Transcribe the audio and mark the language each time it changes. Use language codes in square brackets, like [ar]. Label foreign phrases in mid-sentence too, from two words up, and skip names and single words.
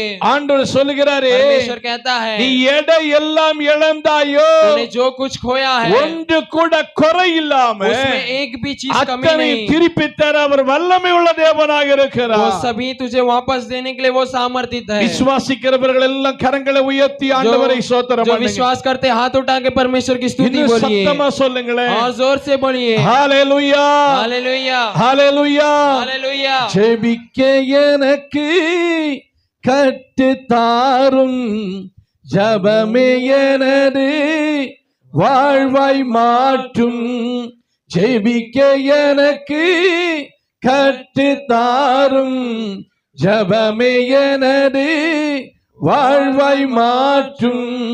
[ta] ஆண்டவர் சொல்லுகிறாரே, [hi] परमेश्वर कहता है [ta] நீ எதை எல்லாம் இழந்தாயோ [hi] तूने जो कुछ खोया है [ta] ஒன்று கூட குறை இல்லாம [hi] उसमें एक भी चीज कमी [ta] அத்தனை [hi] नहीं, [ta] திருப்பி தர அவர் வல்லமை உள்ள தேவனாக [hi] वो [ta] இருக்கிறார். [hi] सभी तुझे वापस देने के लिए वो सामर्थित है। [ta] விசுவாசிக்கிறவர்கள் எல்லாம் கரங்களை உயர்த்தி ஆண்டவரை ஸ்தோத்திரம் [hi] जो [ta] பண்ணுங்க. [hi] विश्वास करते हाथ उठा के परमेश्वर की स्तुति [ta] இன்னும் [hi] बोलिए [ta] சத்தமா சொல்லுங்களேன். [hi] और जोर से बोलिए [ta] ஹalleluya, [hi] हालेलुया [ta] ஹalleluya. [hi] हालेलुया। [ta] ஜெபிக்க எனக்கு கற்று தாரும், ஜபமே எனது வாழ்வாய் மாற்றும். ஜெபிக்க எனக்கு கற்று தாரும், ஜபமே எனது வாழ்வாய் மாற்றும்.